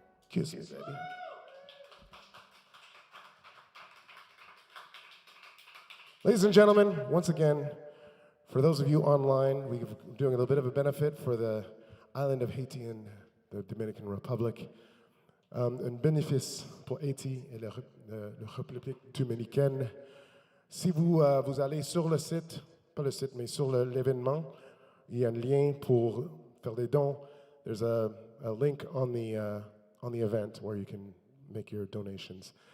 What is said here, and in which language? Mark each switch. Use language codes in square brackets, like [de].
[en] Kiss me, baby. Ladies and gentlemen, once again, for those of you online, we're doing a little bit of a benefit for the island of Haiti and the Dominican Republic. [fr] Un bénéfice pour Haïti et la République dominicaine. Si vous allez sur le site, pas le site, mais sur l'événement, il y a un lien pour faire des dons. [en] There's a link on the event where you can make your donations.